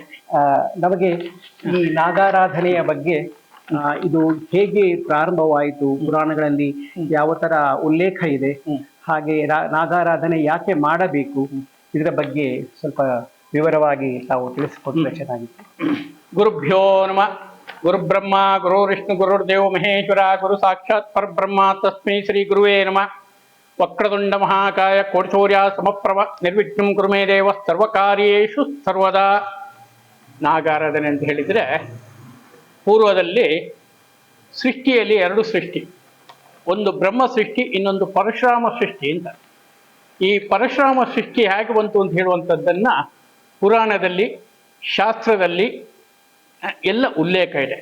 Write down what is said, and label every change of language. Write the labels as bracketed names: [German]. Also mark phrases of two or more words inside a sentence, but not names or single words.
[Kannada] ನಮಗೆ ಈ ನಾಗಾರಾಧನೆಯ ಬಗ್ಗೆ ಇದು ಹೇಗೆ ಪ್ರಾರಂಭವಾಯಿತು, ಪುರಾಣಗಳಲ್ಲಿ ಯಾವ ತರ ಉಲ್ಲೇಖ ಇದೆ, ಹಾಗೆ ನಾಗಾರಾಧನೆ ಯಾಕೆ ಮಾಡಬೇಕು, ಇದರ ಬಗ್ಗೆ ಸ್ವಲ್ಪ ವಿವರವಾಗಿ ತಾವು ತಿಳಿಸಿಕೊಟ್ರೆ ಚೆನ್ನಾಗಿತ್ತು. [Sanskrit] ಗುರುಭ್ಯೋ ನಮಃ. ಗುರು ಬ್ರಹ್ಮ ಗುರು ವಿಷ್ಣು ಗುರುರ್ದೇವ ಮಹೇಶ್ವರ, ಗುರು ಸಾಕ್ಷಾತ್ ಪರಬ್ರಹ್ಮ, ತಸ್ಮೈ ಶ್ರೀ ಗುರುವೇ ನಮಃ. ವಕ್ರತುಂಡ ಮಹಾಕಾಯ ಕೋಟಿಸೂರ್ಯ ಸಮಪ್ರಭ ನಿರ್ವಿಘ್ನಂ ಕುರು ಮೇ ದೇವ ಸರ್ವಕಾರ್ಯೇಷು ಸರ್ವದಾ. [Kannada] ನಾಗಾರಾಧನೆ ಅಂತ ಹೇಳಿದರೆ, ಪೂರ್ವದಲ್ಲಿ ಸೃಷ್ಟಿಯಲ್ಲಿ 2 ಸೃಷ್ಟಿ, ಒಂದು ಬ್ರಹ್ಮ ಸೃಷ್ಟಿ, ಇನ್ನೊಂದು ಪರಶುರಾಮ ಸೃಷ್ಟಿ ಅಂತ. ಈ ಪರಶುರಾಮ ಸೃಷ್ಟಿ ಹೇಗೆ ಬಂತು ಅಂತ ಹೇಳುವಂಥದ್ದನ್ನು ಪುರಾಣದಲ್ಲಿ, ಶಾಸ್ತ್ರದಲ್ಲಿ ಎಲ್ಲ ಉಲ್ಲೇಖ ಇದೆ.